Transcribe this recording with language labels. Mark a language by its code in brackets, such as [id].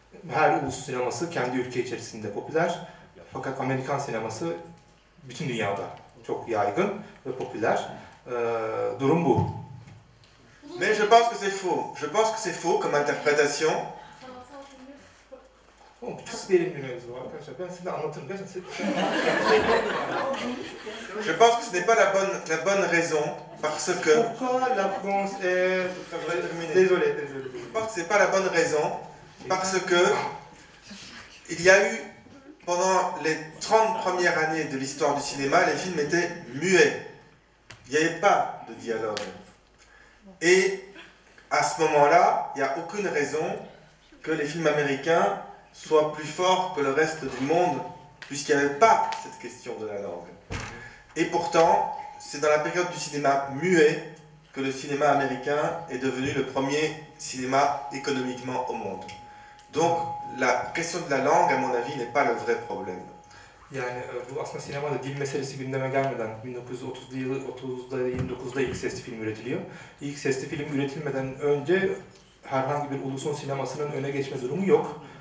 [tr] Her ulus sineması kendi ülke içerisinde popüler. Fakat Amerikan sineması bütün dünyada çok yaygın ve popüler. Durum bu. [fr] Mais je pense que c'est faux. Je pense que c'est faux comme interprétation. [tr] Oğlum çok derin bir mevzu arkadaşlar. Ben size anlatırım. Gerçekten [fr] Je pense que ce n'est pas la bonne raison, parce que... Pourquoi la France est... Désolé. Je pense que ce n'est pas la bonne raison, parce que il y a eu, pendant les 30 premières années de l'histoire du cinéma, les films étaient muets. Il n'y avait pas de dialogue. Et à ce moment-là, il n'y a aucune raison que les films américains soient plus forts que le reste du monde, puisqu'il n'y avait pas cette question de la langue. Et pourtant, c'est dans la période du cinéma muet que le cinéma américain est devenu le premier cinéma économiquement au monde. Donc, la question de la langue, à mon avis, n'est pas le vrai problème. [tr] Yani bu aslında sinemada dil meselesi gündeme gelmeden 1930'da 29'da ilk sesli film üretiliyor. İlk sesli film üretilmeden önce herhangi bir ulusun sinemasının öne geçme durumu yok.